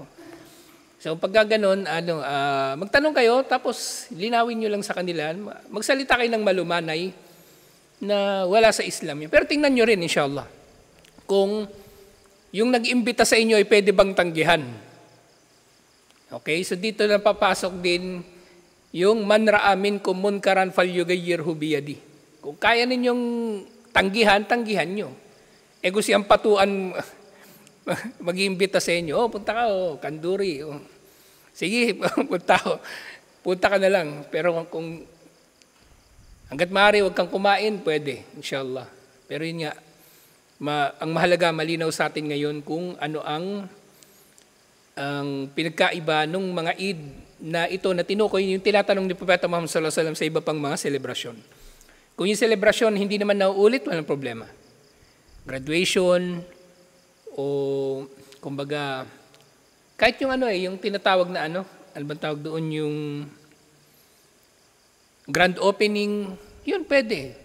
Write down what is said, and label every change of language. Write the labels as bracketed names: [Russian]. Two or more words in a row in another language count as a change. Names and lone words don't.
[Filipino] So pagka ganun, magtanong kayo, tapos linawin nyo lang sa kanila, magsalita kayo ng malumanay na wala sa Islam yun. Pero tingnan nyo rin, inshallah, kung yung nag-imbita sa inyo ay pwede bang tanggihan. Okay, so dito na papasok din yung [Arabic] من رأى منكم منكرا فليغيره بيده. [Filipino] Kung kaya ninyong tanggihan nyo. Kung siyang patuan mag-iimbita sa inyo, punta ka, kanduri. Sige, punta ka na lang. Pero kung hanggat maaari, huwag kang kumain, pwede, inshallah. Pero yun nga, ang mahalaga, malinaw sa atin ngayon kung ano ang pinagkaiba ng mga Eid na ito na tinukoy, yung tinatanong ni Propeta Muhammad [Arabic] صلى الله عليه وسلم [Filipino] sa iba pang mga selebrasyon. Kung yung selebrasyon hindi naman nauulit, walang problema. Graduation, o kumbaga, kahit yung yung tinatawag na ano bang tawag doon, yung grand opening, yun pwede.